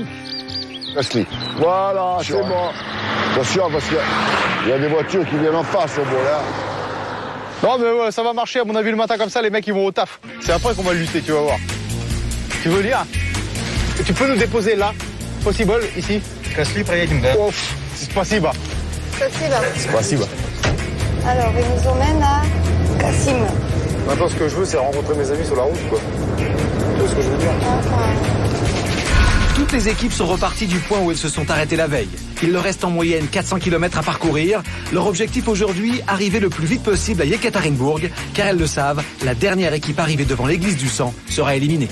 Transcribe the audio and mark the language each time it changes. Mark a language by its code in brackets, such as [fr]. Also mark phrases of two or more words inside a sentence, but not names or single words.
[fr] Casse-les. Voilà, c'est bon. Attention, parce qu'il y a des voitures qui viennent en face au bout là. Non, mais ouais, ça va marcher. À mon avis, le matin comme ça, les mecs, ils vont au taf. C'est après qu'on va lutter, tu vas voir. Tu veux lire? Tu peux nous déposer là, possible, ici. Casse-les, [ru] проедем, да. Ouf, спасибо. Spasiba. [fr] Alors, il nous emmène à Kassim. Maintenant, ce que je veux, c'est rencontrer mes amis sur la route, quoi. Tu vois ce que je veux dire? Toutes les équipes sont reparties du point où elles se sont arrêtées la veille. Il leur reste en moyenne 400 km à parcourir. Leur objectif aujourd'hui, arriver le plus vite possible à Yekaterinbourg, car elles le savent, la dernière équipe arrivée devant l'église du sang sera éliminée.